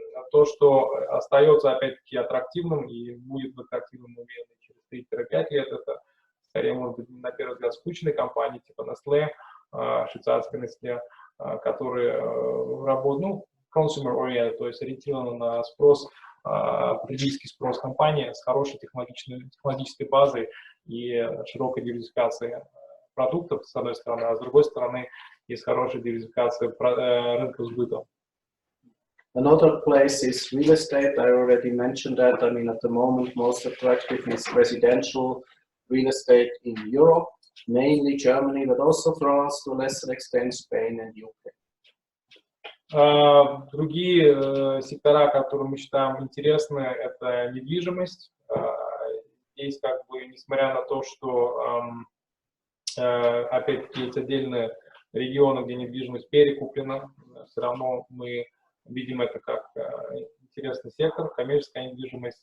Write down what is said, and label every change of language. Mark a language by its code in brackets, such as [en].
[ru] То, что остается опять-таки аттрактивным и будет аттрактивным, уверенно, через 3-5 лет, это скорее, может быть, на первый взгляд, скучные компании типа Nestlé, швейцарской Nestlé, которые работают, ну, consumer-oriented, то есть ориентированы на спрос, потребительский спрос компании с хорошей технологической базой и широкой диверсификацией продуктов, с одной стороны, а с другой стороны, и с хорошей диверсификацией рынков сбыта. [en] Another place is real estate. I already mentioned that. I mean, at the moment, most attractive is residential real estate in Europe, mainly Germany, but also France, to a lesser extent Spain and UK. [ru] Другие сектора, которые мы считаем интересны, это недвижимость. Здесь, как бы, несмотря на то, что, опять-таки, есть отдельные регионы, где недвижимость перекуплена, все равно мы видим это как интересный сектор, коммерческая недвижимость.